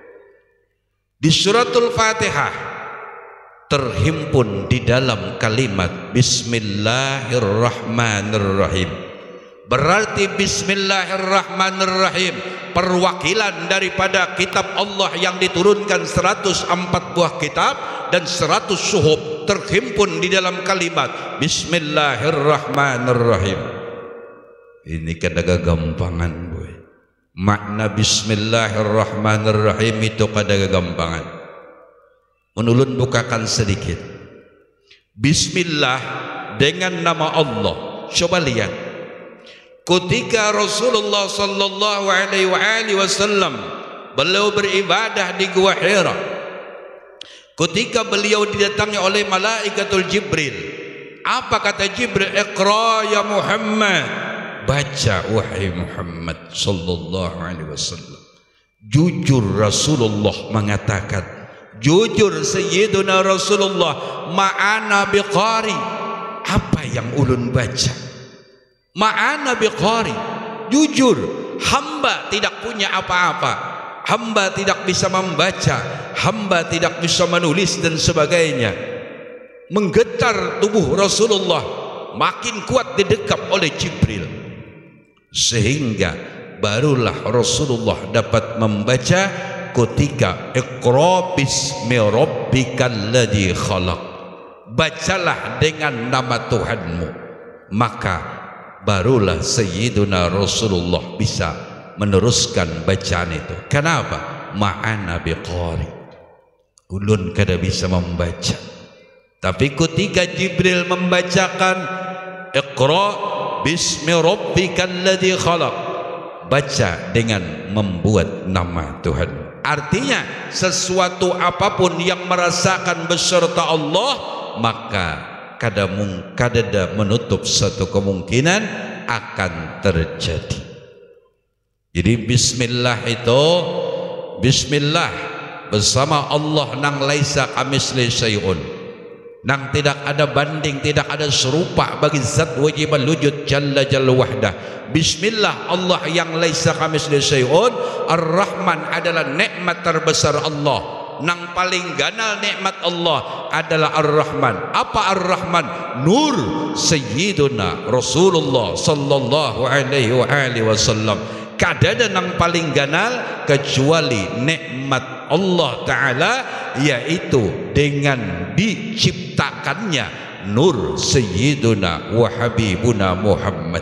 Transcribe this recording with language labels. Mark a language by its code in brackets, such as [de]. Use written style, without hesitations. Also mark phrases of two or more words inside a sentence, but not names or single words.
[id] Di suratul Fatihah terhimpun di dalam kalimat Bismillahirrahmanirrahim. Berarti Bismillahirrahmanirrahim perwakilan daripada kitab Allah yang diturunkan 104 buah kitab dan 100 suhuf terhimpun di dalam kalimat Bismillahirrahmanirrahim. [bjn] Ini kada gagampangan boy. Makna Bismillahirrahmanirrahim itu kada gagampangan. Menulun bukakan sedikit. [id] Bismillah dengan nama Allah. Coba lihat. Ketika Rasulullah [ar] صلى الله عليه وسلم [id] beliau beribadah di Gua Hira, ketika beliau didatangi oleh malaikatul Jibril, apa kata Jibril? [ar] اقرأ يا محمد, [id] baca wahai Muhammad [ar] صلى الله عليه وسلم. [id] Jujur Rasulullah mengatakan, jujur Sayyiduna Rasulullah, [ar] ما أنا بقارئ, [id] apa yang ulun baca? [ar] ما أنا بقارئ, [id] jujur hamba tidak punya apa-apa, hamba tidak bisa membaca, hamba tidak bisa menulis dan sebagainya. Menggetar tubuh Rasulullah, makin kuat didekap oleh Jibril, sehingga barulah Rasulullah dapat membaca ketika [ar] اقرأ باسم ربك الذي خلق, [id] bacalah dengan nama Tuhanmu. Maka barulah Sayyiduna Rasulullah bisa meneruskan bacaan itu. Kenapa? [ar] ما أنا بقارئ, [id] ulun kada bisa membaca, tapi ketika Jibril membacakan [ar] اقرأ باسم ربك الذي خلق, [id] baca dengan membuat nama Tuhan. Artinya sesuatu apapun yang merasakan beserta Allah, maka kada menutup satu kemungkinan akan terjadi. Jadi bismillah itu, bismillah bersama Allah nang [ar] ليس كمثله شيء, [id] nang tidak ada banding, tidak ada serupa bagi zat wajib wujud [ar] جل جل وحده. [id] Bismillah, Allah yang [ar] ليس كمثله شيء. [id] Ar-Rahman adalah nikmat terbesar Allah. [bjn] Nang paling ganal nikmat Allah adalah Ar-Rahman. [id] Apa Ar-Rahman? Nur Sayyiduna Rasulullah [ar] صلى الله عليه وسلم. [bjn] Kadada nang paling ganal kecuali nikmat Allah Ta'ala, [id] yaitu dengan diciptakannya Nur [ar] سيدنا وحبيبنا [id] Muhammad.